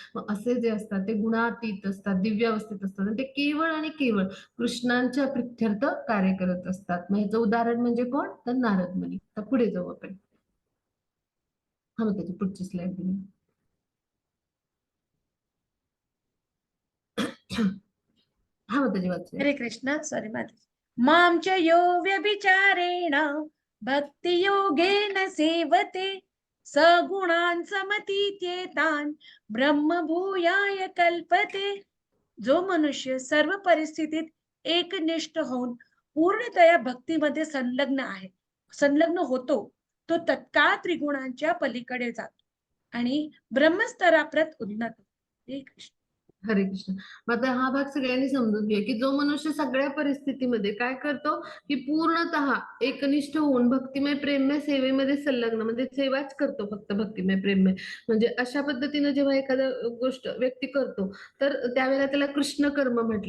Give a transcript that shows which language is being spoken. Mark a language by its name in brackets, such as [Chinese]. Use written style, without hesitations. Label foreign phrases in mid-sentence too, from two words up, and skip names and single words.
[Marathi] मग असे जे असतात ते गुणातीत असतात, दिव्य अवस्थेत असतात आणि ते केवळ आणि केवळ कृष्णांच्या प्रित्यर्थ कार्य करत असतात. मग ह्याचं उदाहरण म्हणजे कोण? तर नारद मुनी. तर पुढे जाऊ आपण. हा मग त्याची पुढची स्लाइड दिली. हा मग त्याची वाचूया. [Sanskrit] हरे कृष्ण [Marathi] सॉरी माझं [Sanskrit] मां च यो व्यभिचारेण भक्ति योगेन सेवते सगुणान् समतीत्येतान् ब्रह्म भूयाय कल्पते. [Marathi] जो मनुष्य सर्व परिस्थितीत एकनिष्ठ होऊन पूर्णतया भक्तीमध्ये संलग्न होतो, तो तत्काळ त्रिगुणांच्या पलीकडे जातो आणि ब्रह्मस्तराप्रत उन्नत होतो. हरे कृष्ण. हरे कृष्ण. मग आता हा भाग सगळ्यांनी समजून घ्या की जो मनुष्य सगळ्या परिस्थितीमध्ये काय करतो की पूर्णतः एकनिष्ठ होऊन भक्तिमय प्रेममय सेवेमध्ये संलग्न म्हणजे सेवाच करतो फक्त भक्तिमय प्रेममय म्हणजे अशा पद्धतीने जेव्हा एखादा गोष्ट व्यक्ती करतो तर त्यावेळेला त्याला कृष्ण कर्म म्हटले.